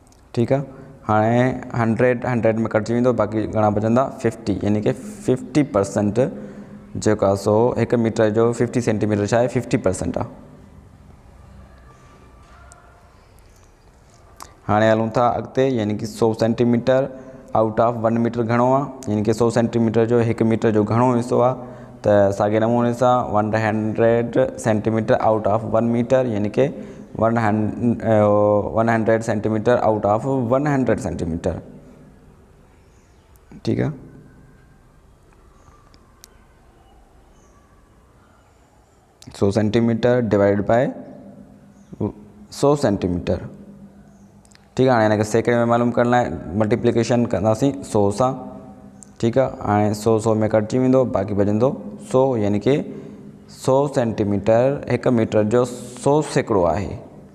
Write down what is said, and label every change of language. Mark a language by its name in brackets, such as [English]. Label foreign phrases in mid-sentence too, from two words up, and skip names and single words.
[Urdu] ٹھیک ہے. [Sindhi] हाँ 100 में कटजी वेंदो, बाकी घणा बचंदा 50, यानी कि 50% जेको सो 1 मीटर जो 50 सेंटीमीटर छा 50% आ। हाँ हलूँ था अगते, यानी कि 100 सेंटीमीटर [English] out of [Sindhi] 1 मीटर घणो आ, यानी कि 100 सेंटीमीटर जो 1 मीटर जो घणो हिस्सो आ। तो सागे नमूने से 100 सेंटीमीटर [English] out of [Sindhi] 1 मीटर, यानी कि 100 सेंटीमीटर [English] out of [Sindhi] 100 सेंटीमीटर। [Urdu] ٹھیک ہے. [English] सौ centimeter divide by 100 centimeter. [Urdu] ٹھیک ہے. ہاں ان کے سیکڑے میں معلوم کرنا ہے, [Sindhi] मल्टीप्लिकेशन कंदासीं [Urdu] 100 से। ٹھیک ہے. [Sindhi] हाँ 100 में कटजी वेंदो, बाकी बचंदो 100, यानी कि 100 सेंटीमीटर 1 मीटर जो 100 सैकड़ो है।